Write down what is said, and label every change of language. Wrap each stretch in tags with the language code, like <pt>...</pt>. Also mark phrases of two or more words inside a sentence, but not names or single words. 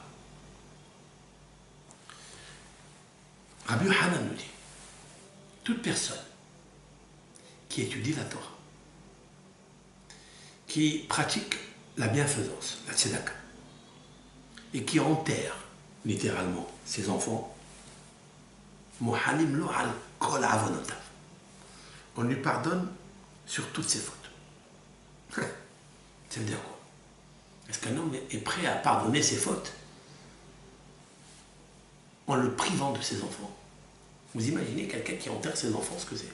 <fr>Rabbi Yohanan nous dit toute personne qui étudie la Torah, qui pratique la bienfaisance, la tzedaka, et qui enterre littéralement ses enfants,</fr> <he>מוחלים לו על כל עונותיו.</he> <fr>On lui pardonne sur toutes ses fautes. Ça veut dire quoi? Est-ce qu'un homme est prêt à pardonner ses fautes en le privant de ses enfants? Vous imaginez quelqu'un qui enterre ses enfants, ce que c'est?</fr>